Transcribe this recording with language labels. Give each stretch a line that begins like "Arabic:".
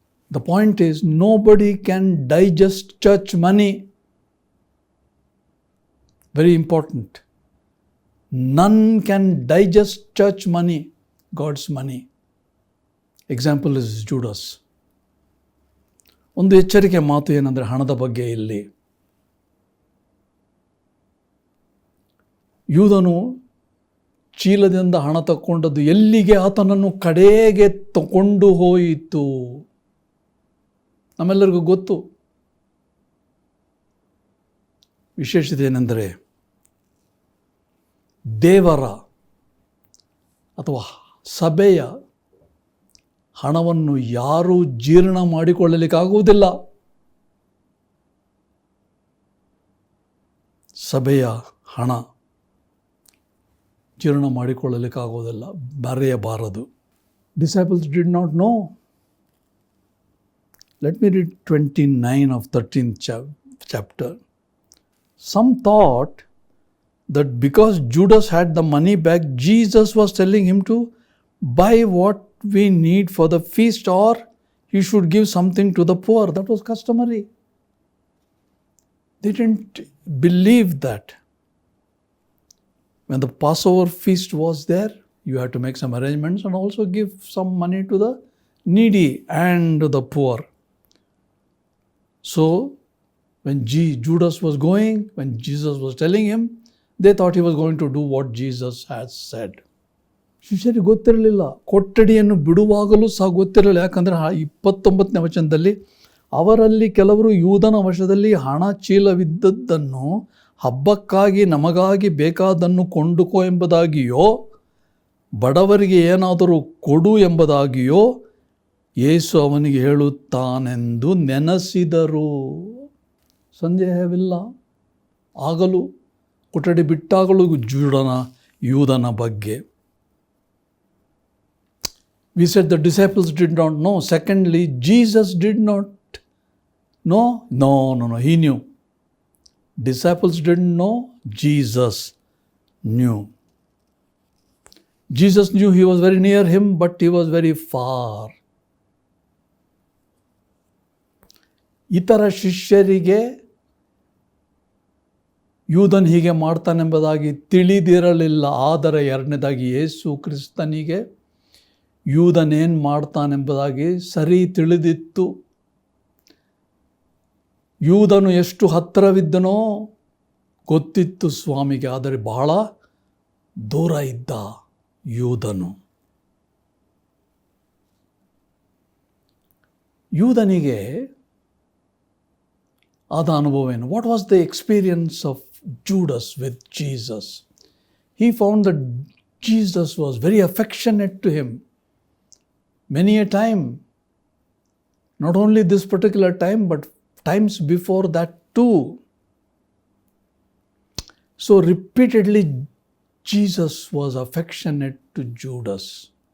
English: The point is, nobody can digest church money. Very important. None can digest church money, God's money. Example is Judas.
Kannada: ಒಂದು ಎಚ್ಚರಿಕೆ ಮಾತು ಏನಂದರೆ ಹಣದ ಬಗ್ಗೆ ಇಲ್ಲಿ. ಯೂದನು ಚೀಲದಿಂದ ಹಣ ತಗೊಂಡದ್ದು ಎಲ್ಲಿಗೆ ಆತನನ್ನು ಕಡೆಗೆ ತಗೊಂಡು ಹೋಯಿತು ನಮ್ಮೆಲ್ಲರಿಗೂ ಗೊತ್ತು. ವಿಶೇಷತೆ ಏನೆಂದರೆ ದೇವರ ಅಥವಾ ಸಭೆಯ ಹಣವನ್ನು ಯಾರೂ ಜೀರ್ಣ ಮಾಡಿಕೊಳ್ಳಲಿಕ್ಕಾಗುವುದಿಲ್ಲ. ಸಭೆಯ ಹಣ ಜೀರ್ಣ ಮಾಡಿಕೊಳ್ಳಲಿಕ್ಕಾಗುವುದಿಲ್ಲ, ಬರೆಯಬಾರದು.
English: Disciples did not know. Let me read 29 of 13th chapter. Some thought that because Judas had the money back, Jesus was telling him to buy what we need for the feast, or he should give something to the poor. That was customary. They didn't believe that. When the Passover feast was there, you had to make some arrangements and also give some money to the needy and the poor. So, when Judas was going, when Jesus was telling him, they thought he was going to do what Jesus has said.
Kannada: ಶಿಷ್ಯರಿಗೆ ಗೊತ್ತಿರಲಿಲ್ಲ, ಕೊಠಡಿಯನ್ನು ಬಿಡುವಾಗಲೂ ಸಹ ಗೊತ್ತಿರಲಿಲ್ಲ. ಯಾಕಂದರೆ 29ನೇ ವಚನದಲ್ಲಿ ಅವರಲ್ಲಿ ಕೆಲವರು ಯೂದನ ವಶದಲ್ಲಿ ಹಣ ಚೀಲವಿದ್ದದ್ದನ್ನು ಹಬ್ಬಕ್ಕಾಗಿ ನಮಗಾಗಿ ಬೇಕಾದನ್ನು ಕೊಂಡುಕೋ ಎಂಬುದಾಗಿಯೋ ಬಡವರಿಗೆ ಏನಾದರೂ ಕೊಡು ಎಂಬುದಾಗಿಯೋ ಯೇಸು ಅವನಿಗೆ ಹೇಳುತ್ತಾನೆಂದು ನೆನೆಸಿದರು. ಸಂದೇಹವಿಲ್ಲ, ಆಗಲೂ ಕೊಠಡಿ ಬಿಟ್ಟಾಗಲೂ ಯೂದನ ಬಗ್ಗೆ.
English: We said the disciples did not know. Secondly, Jesus did not know. No, he knew. Disciples didn't know, Jesus knew. Jesus knew he was very near him, but he was very far.
Kannada: ಇತರ ಶಿಷ್ಯರಿಗೆ ಯೂದನ್ ಹೀಗೆ ಮಾಡ್ತಾನೆಂಬುದಾಗಿ ತಿಳಿದಿರಲಿಲ್ಲ. ಆದರೆ ಎರಡನೇದಾಗಿ ಯೇಸು ಕ್ರಿಸ್ತನಿಗೆ ಯೂದನೇನು ಮಾಡ್ತಾನೆಂಬುದಾಗಿ ಸರಿ ತಿಳಿದಿತ್ತು. ಯೂದನು ಎಷ್ಟು ಹತ್ತಿರವಿದ್ದನೋ ಗೊತ್ತಿತ್ತು ಸ್ವಾಮಿಗೆ, ಆದರೆ ಬಹಳ ದೂರ ಇದ್ದ ಯೂದನು. ಯೂದನಿಗೆ ಆದ ಅನುಭವ ಏನು?
English: What was the experience of Judas with Jesus? He found that Jesus was very affectionate to him. Many a time, not only this particular time, but times before that too. So repeatedly Jesus was affectionate to Judas.